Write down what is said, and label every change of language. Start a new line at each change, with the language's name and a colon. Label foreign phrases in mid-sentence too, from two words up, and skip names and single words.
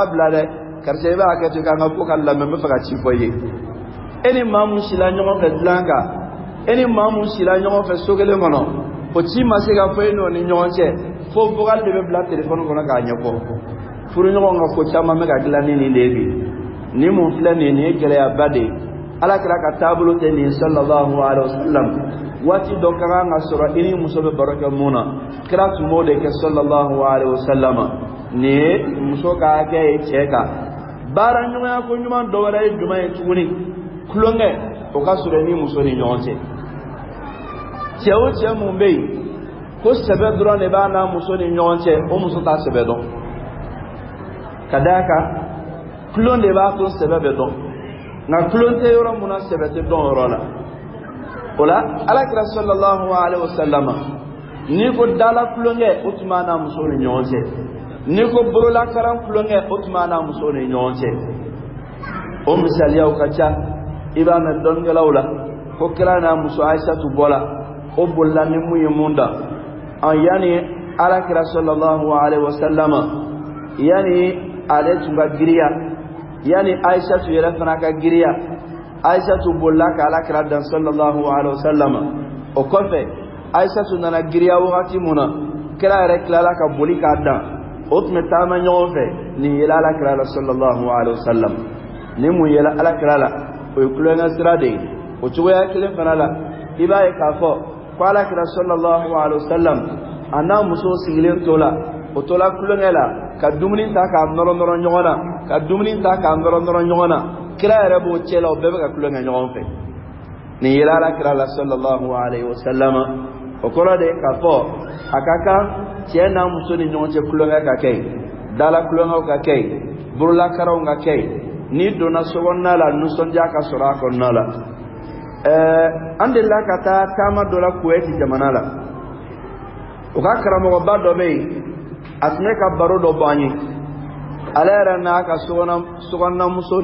Bambara: bila dɛ karisa i b'a kɛ ten k'an ka ko ka lamɛn n bɛ fɛ ka ci fɔ i ye e ni maa mun sila ɲɔgɔn fɛ dilan kan e ni maa mun sila ɲɔgɔn fɛ so kelen kɔnɔ o ci ma se ka fɔ e n'o ni ɲɔgɔn cɛ fo vocal de bɛ bila téléphone kɔnɔ k'a ɲɛfɔ furuɲɔgɔn ka ko caman bɛ ka dilan ni nin de ye bi ni mun filɛ nin ye gɛlɛyaba de ye ala kira ka taabolo tɛ nin
Arabic: صلى الله عليه وسلم
Bambara: waati dɔ ka kan ka sɔrɔ i ni muso bɛ baro kɛ mun na kira tun b'o de kɛ
Arabic: صلى الله عليه وسلم
Bambara: nin ye muso ka hakɛ ye cɛ kan baara ɲɔgɔnya ko ɲuman dɔ wɛrɛ ye jumɛn ye tuguni kulonkɛ o ka sɔrɔ i ni muso ni ɲɔgɔn cɛ cɛ o cɛ mun bɛ yen ko sɛbɛ dɔrɔn de b'a n'a muso ni ɲɔgɔn cɛ o muso t'a sɛbɛ dɔn ka d'a kan kulon de b'a to sɛbɛ bɛ dɔn nka kulon tɛ yɔrɔ mun na sɛbɛ tɛ dɔn yɔrɔ la o la alakira
Arabic: صلى الله عليه وسلم
Bambara: ni ko dala kulonkɛ o tuma n'a muso ni ɲɔgɔn cɛ ni ko bolola karan kulonkɛ o tuma n'a muso ni ɲɔgɔn cɛ o misaliyaw ka ca i b'a mɛn dɔnnikɛlaw la ko kira n'a muso Aisatu bɔla o bolila ni mun ye mun da yani alakira
Arabic: صلى الله عليه وسلم
Bambara: yani ale tun ka giriya yani Aisatu yɛrɛ fana ka giriya Aisatu bolila ka alakira dan
Arabic: صلى الله عليه وسلم
Bambara: o kɔfɛ Aisha sunana giriya wakati muna kira yɛrɛ tilala ka boli k'a dan o tun bɛ taama ɲɔgɔn fɛ nin yela alakira la
Arabic: صلى الله عليه وسلم
Bambara: ni mun yela alakira la o ye kulonkɛ sira de ye o cogoya kelen fana la i b'a ye k'a fɔ ko alakira sallallahu alaihi wasallam a n'a muso sigilen to la o to la kulonkɛ la ka dumuni ta k'a nɔrɔ nɔrɔ ɲɔgɔn na ka dumuni ta k'a nɔrɔ nɔrɔ ɲɔgɔn na kira yɛrɛ b'o cɛ la o bɛɛ bɛ ka kulonkɛ ɲɔgɔn fɛ nin yela alakira la
Arabic: صلى الله عليه وسلم
Bambara: o kɔrɔ de k'a fɔ a ka kan cɛ n'a muso ni ɲɔgɔn cɛ kulonkɛ ka kɛ dala kulonkɛw ka kɛ burulakaraw ka kɛ ni donna sokɔnɔna la nisɔndiya ka sɔrɔ a kɔnɔna la an delila ka taa taama dɔ la Kuwait jamana la o ka karamɔgɔba dɔ bɛ yen a tun bɛ ka baro dɔ bɔ an ye ale yɛrɛ n'a ka sokɔnɔna muso